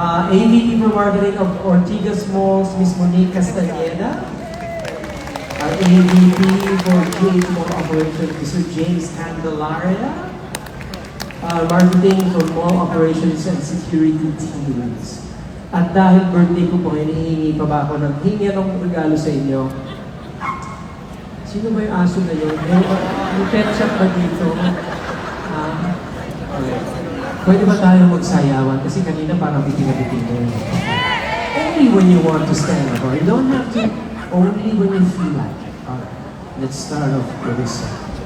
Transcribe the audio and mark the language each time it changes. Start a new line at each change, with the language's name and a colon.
English: AVP for Marketing of Ortigas Malls, Miss Monique Castañeda. Our AVP for GH Mall Operations, Mr. James Candelaria. Marketing for Mall Operations and Security Teams.
Filipino: At dahil birthday ko po, hinihingi pa ba ako ng hingi ng regalo sa inyo? Sino ba yung aso na yun? May pet shop ba dito? Okay. Pwede ba tayo magsayawan? Kasi kanina parang bitinga-bitinga.
English: Only when you want to stand up. Or you don't have to. Only when you feel like it. Alright. Let's start off with this song.